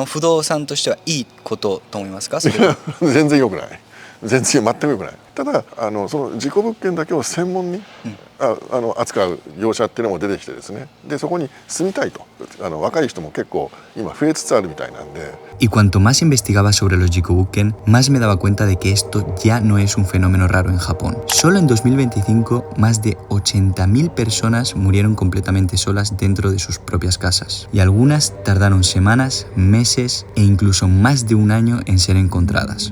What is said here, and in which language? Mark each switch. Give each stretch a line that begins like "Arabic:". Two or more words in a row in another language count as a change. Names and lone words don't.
Japanese: 不動産としてはいいことと思いますか？それは全然良くない、全く良くない。ただその事故物件だけを専門に、扱う業者っていうのも出てきてですね、でそこに住みたいと若い人も結構今増えつつあるみたいなんで。
Spanish: Y cuanto más investigaba sobre los jikobuken, más me daba cuenta de que esto ya no es un fenómeno raro en Japón. Solo en 2025, más de 80.000 personas murieron completamente solas dentro de sus propias casas. Y algunas tardaron semanas, meses e incluso más de un año en ser encontradas.